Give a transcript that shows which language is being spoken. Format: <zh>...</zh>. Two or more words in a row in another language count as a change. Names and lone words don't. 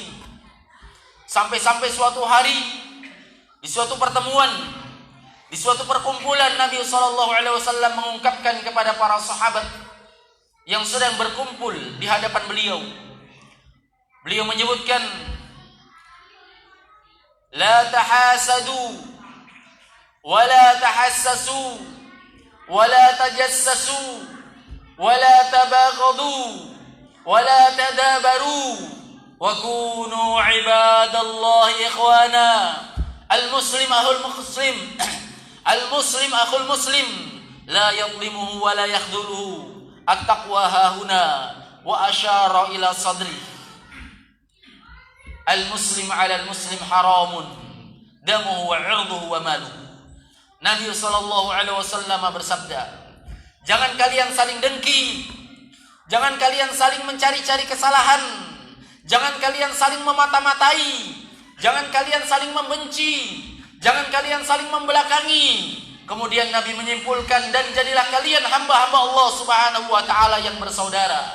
<id>Sampai-sampai suatu hari di suatu pertemuan, di suatu perkumpulan, Nabi</id> <ar>صلى الله عليه وسلم</ar> <id>mengungkapkan kepada para sahabat yang sedang berkumpul di hadapan beliau. Beliau menyebutkan,</id> <ar>لا تحاسدوا ولا تحسسوا ولا تجسسوا ولا تباغضوا ولا تدابروا وكونوا عباد الله إخوانا. المسلم أخو المسلم المسلم أخو المسلم لا يظلمه ولا يخذله. التقوى هاهنا وأشار إلى صدري. المسلم على المسلم حرام دمه وعرضه وماله.</ar> <id>Nabi</id> <ar>صلى الله عليه وسلم</ar> <id>bersabda, jangan kalian saling dengki, jangan kalian saling mencari-cari kesalahan, jangan kalian saling memata-matai, jangan kalian saling membenci, jangan kalian saling membelakangi. Kemudian Nabi menyimpulkan, dan jadilah kalian hamba-hamba Allah</id> <ar>سبحانه وتعالى</ar> <id>yang bersaudara.</id>